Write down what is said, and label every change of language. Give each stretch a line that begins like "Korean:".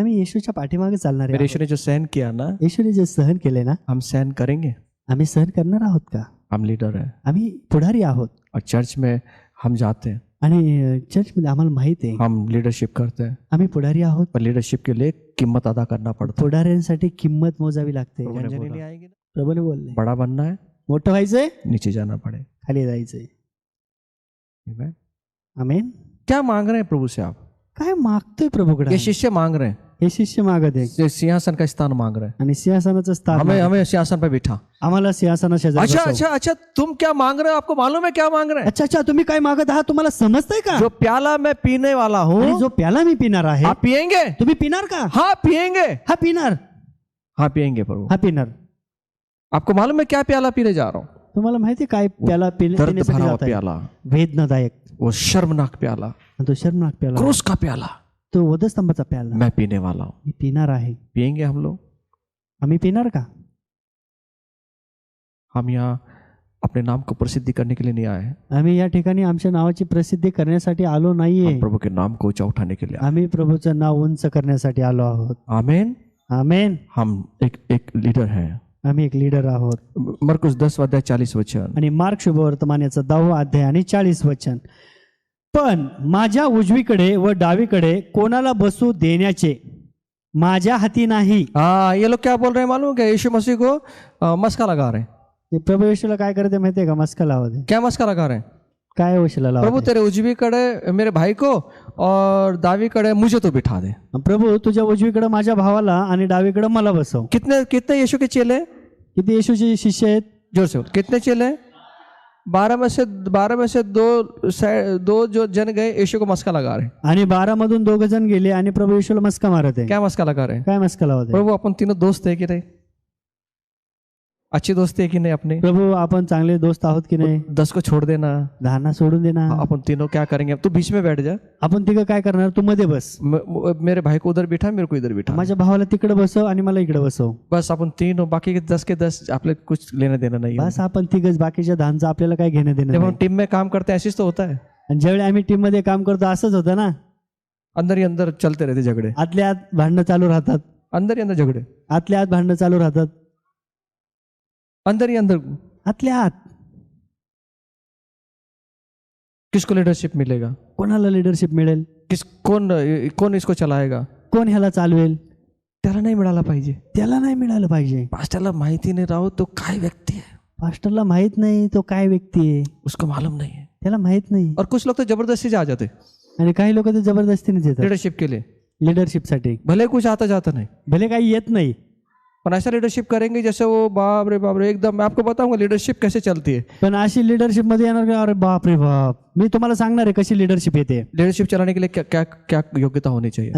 Marathi: आम्ही येशूच्या पाठीमागे चालणार
Hindi: मेरे
Marathi: आहे।
Hindi: यीशु ने जो सहन किया ना,
Marathi: येशूने जे सहन केले ना,
Hindi: हम सहन करेंगे।
Marathi: आम्ही सहन करणार आहोत का?
Hindi: हम लीडर हैं
Marathi: आम्ही पुढारी आहोत
Hindi: और चर्च में हम जाते हैं,
Marathi: आणि चर्चमध्ये आम्हाला माहित आहे
Hindi: हम लीडरशिप करते हैं,
Marathi: आम्ही पुढारी आहोत।
Hindi: पर लीडरशिप के लिए कीमत अदा करना पड़ता है।
Marathi: पुढाऱ्यांसाठी किंमत मोजावी लागते।
Hindi: झंझनी नहीं आएगी ना,
Marathi: प्रभूने बोलले
Hindi: बड़ा बनना है,
Marathi: मोठं व्हायचंय,
Hindi: नीचे जाना पड़े।
Marathi: खाली जायचंय।
English: Amen?
Marathi: आमेन।
Hindi: क्या मांग रहे हैं प्रभु से आप?
Marathi: काय मागतोय प्रभूकडे?
Hindi: ये शिष्य मांग रहे हैं,
Marathi: हे शिष्य मागत आहे
Hindi: ये सिंहासन का स्थान मांग रहे हैं,
Marathi: आणि सिंहासनाचं स्थान
Hindi: हमें
Marathi: मागत आहे.
Hindi: हमें सिंहासन पे बिठा।
Marathi: आम्हाला सिंहासना शेजारी
Hindi: अच्छा
Marathi: बसव.
Hindi: अच्छा अच्छा, तुम क्या मांग रहे हो? आपको मालूम है क्या मांग रहे हैं?
Marathi: अच्छा अच्छा, तुम्ही काय मागत आहात तुम्हाला समजतंय का?
Hindi: जो प्याला मैं पीने वाला
Marathi: आणि
Hindi: हूँ,
Marathi: जो प्याला मी पिणार आहे,
Hindi: आप पिएंगे?
Marathi: तुम्ही पिणार का?
Hindi: हाँ पिएंगे,
Marathi: हा पिणार,
Hindi: हाँ पिएंगे प्रभु।
Marathi: हा पिणार।
Hindi: आपको मालूम है क्या प्याला पीने जा रहा हूँ?
Marathi: तुम्हाला माहिती काय प्याला
Hindi: दर्द
Marathi: पिण्यासाठी
Hindi: भरा हुआ
Marathi: जात आहे? प्याला, वेदनादायक,
Hindi: वो शर्मनाक प्याला,
Marathi: आणि तो शर्मनाक प्याला,
Hindi: क्रूस का प्याला
Marathi: तो वधस्तंभाचा प्याला
Hindi: मैं पीने वाला हूँ।
Marathi: मी पिणार आहे।
Hindi: पिएंगे हम लोग?
Marathi: आम्ही पिणार का?
Hindi: हम यहाँ अपने नाम को प्रसिद्धि करने के लिए नहीं आए हैं,
Marathi: आम्ही या ठिकाणी आमच्या नावाची प्रसिद्धी करण्यासाठी आलो नाहीये।
Hindi: हम प्रभु के नाम को ऊंचा उठाने के लिए आए।
Marathi: आम्ही प्रभूचं नाव उंच करण्यासाठी आलो आहोत।
Hindi: आमीन।
Marathi: आमेन।
Hindi: हम एक लीडर हैं।
Marathi: आम्ही एक लीडर आहोत।
Hindi: मरकुस 10:40
Marathi: आणि मार्क शुभवर्तमान याचा 10वा अध्याय आणि 40 वचन। पण माझ्या उजवीकडे व डावीकडे कोणाला बसू देण्याचे माझ्या हाती नाही।
Hindi: हाँ, ये लोग क्या बोल रहे हैं मालूम है क्या? यीशु मसीह को मस्का लगा रहे हैं।
Marathi: हे प्रभू येशूला काय करते माहितीये का? मस्का लावते।
Hindi: क्या मस्का लगा रहे हैं?
Marathi: काय येशूला
Hindi: प्रभु
Marathi: लावते?
Hindi: तेरे
Marathi: उजवी कड़े
Hindi: मेरे भाई को और
Marathi: दावी कड़े
Hindi: मुझे तो बिठा दे।
Marathi: प्रभू तुझ्या उजवीकडे माझ्या भावाला आणि डावीकडे मला बसव।
Hindi: कितने कितने यीशु के चेले?
Marathi: किती येशूचे शिष्य आहेत?
Hindi: जोर से बोल। कितने चेले? 12 में से दो जो जन गए यीशु को मस्का लगा रहे हैं।
Marathi: आणि 12 मधून 2 जण गेले आणि प्रभू येशूला मस्का मारत आहे।
Hindi: क्या मस्का लगा रहे हैं?
Marathi: काय मस्का लावते?
Hindi: प्रभु अपन तीनों दोस्त है कि नहीं? अच्छी दोस्ती है कि नहीं अपनी?
Marathi: प्रभू आपण चांगले दोस्त आहोत की नाही?
Hindi: 10 को छोड़ देना.
Marathi: दहांना सोडून दे ना.
Hindi: अपन तीनों क्या करेंगे? तू बीच में बैठ जा.
Marathi: आपण तिघं काय करणार? तू मध्ये बस.
Hindi: मेरे भाई को उधर बिठा, मेरे को इधर बिठा.
Marathi: माझ्या भावाला तिकडे बसव आणि मला इकडे बसव.
Hindi: बस अपन तीनों, बाकी के 10 आपले कुछ लेना देना नहीं है.
Marathi: बस आपण तिघच, बाकीच्या दहांचं आपल्याला काय घेणं देणं
Hindi: जब
Marathi: नाही.
Hindi: हम टीम में काम करते हैं ऐसे तो होता है.
Marathi: आणि ज्यावेळी आम्ही टीम मध्ये काम करतो असंच होतं ना.
Hindi: अंदर ही अंदर चलते रहते झगड़े.
Marathi: आतल्या आत भांडणं चालू राहतात.
Hindi: अंदर ही अंदर झगड़े.
Marathi: आतल्या आत भांडणं चालू राहतात.
Hindi: अंदर ही अंदर.
Marathi: आतल्या आत.
Hindi: किसको लीडरशिप मिलेगा?
Marathi: कोणाला लिडरशिप मिळेल?
Hindi: कौन इसको चलाएगा?
Marathi: कोण ह्याला चालवेल? त्याला नाही मिळाला पाहिजे. त्याला नाही मिळालं पाहिजे. पास्टरला माहिती नाही राहो तो काय व्यक्ती है. पास्टरला माहित नाही तो काय व्यक्ती आहे.
Hindi: उसको मालूम नहीं है.
Marathi: त्याला माहित नाही.
Hindi: और कुछ लोग तो जबरदस्ती से आ जाते
Marathi: आणि काही लोक तर जबरदस्तीने येतात
Hindi: लीडरशिप के लिए.
Marathi: लिडरशिपसाठी.
Hindi: भले कुछ आता जाता नहीं,
Marathi: भले काही येत नाही,
Hindi: पर ऐसा लीडरशिप करेंगे जैसे वो बाप रे एकदम. मैं आपको बताऊंगा लीडरशिप कैसे चलती है.
Marathi: पण अशी लिडरशिप मध्ये येणार का? अरे बाप रे बाप. मी तुम्हाला सांगणार आहे कशी लिडरशिप येते.
Hindi: लीडरशिप चलाने के लिए क्या क्या क्या योग्यता होनी चाहिए.